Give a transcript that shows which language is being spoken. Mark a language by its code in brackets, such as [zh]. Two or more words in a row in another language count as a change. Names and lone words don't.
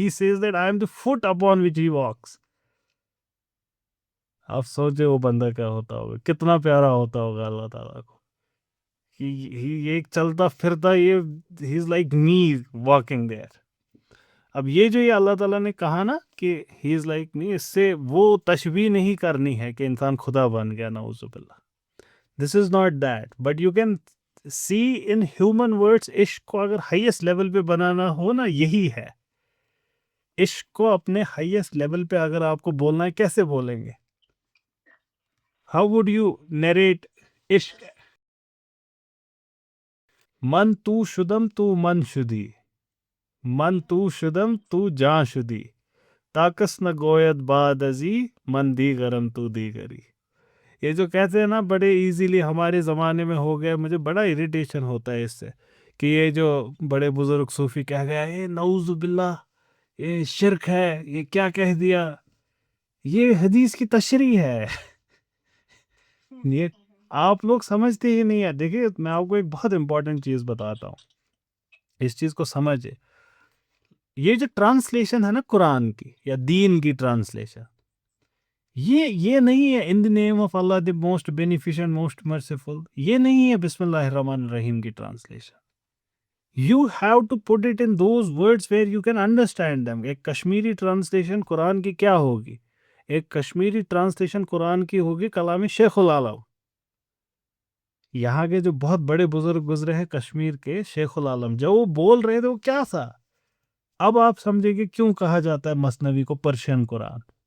[en] He says that I am the foot upon which he walks. [hi] आप सोचे वो बंदा क्या होता होगा, कितना प्यारा होता होगा अल्लाह ताला को कि ये चलता फिरता, ये [en] he is like me walking there. [hi] अब ये जो ये अल्लाह ताला ने कहा ना कि [en] he is like me, [hi] इससे वो तशबीह नहीं करनी है कि इंसान खुदा बन गया, नाउजुबिल्लाह. [en] This is not that. But you can see in human words, [hi] इश्क को अगर [en] highest level [hi] पे बनाना हो ना, यही है. इश्क को अपने [en] highest level [hi] पे अगर आपको बोलना है, कैसे बोलेंगे? [en] How would you narrate इश्क? [fa] من تو شدم تو من شدی، من تو شدم تو جان شدی، تا کس نگوید بعد از این، من دیگرم تو دیگری. [hi] ये जो कहते हैं ना बड़े इजीली हमारे ज़माने में हो गया, मुझे बड़ा इरिटेशन होता है इससे कि ये जो बड़े बुजुर्ग सूफी कह गया, ये नऊजुबिल्लाह, ये शिरक है, ये क्या कह दिया. ये हदीस की तशरीह है. ये आप लोग समझते ही नहीं है. देखिए मैं आपको एक बहुत इंपॉर्टेंट चीज़ बताता हूँ, इस चीज़ को समझे. ये जो ट्रांसलेशन है ना कुरान की या दीन की ट्रांसलेशन, ये नहीं है [en] in the name of Allah the Most Beneficent Most Merciful. [hi] ये नहीं है [ar] بسم الله الرحمن الرحيم [hi] की ट्रांसलेशन. [en] You have to put it in those words where you can understand them. [hi] एक कश्मीरी ट्रांसलेशन कुरान की क्या होगी? एक कश्मीरी ट्रांसलेशन कुरान की होगी कलाम शेखुल आलम. यहाँ के जो बहुत बड़े बुजुर्ग गुजरे हैं कश्मीर के, शेखुल आलम, जब वो बोल रहे थे वो क्या था. अब आप समझेंगे क्यों कहा जाता है मसनवी को पर्शियन कुरान.